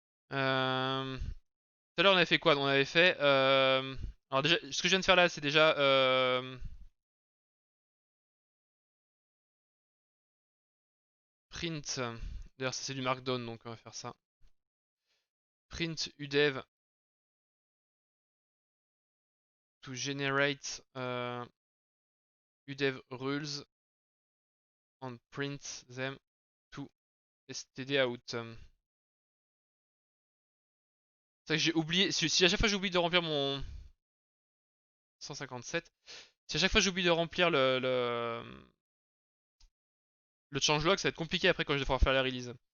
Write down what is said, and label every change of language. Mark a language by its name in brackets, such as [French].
[French] Tout à l'heure, on avait fait quoi? On avait fait. Alors déjà, ce que je viens de faire là, c'est déjà print. D'ailleurs, ça c'est du markdown, donc on va faire ça. [English] Print udev to generate udev rules and print them to std out. [French] C'est vrai que j'ai oublié. Si à chaque fois j'oublie de remplir mon 157, si à chaque fois j'oublie de remplir le changelog, ça va être compliqué après quand je vais devoir faire la release.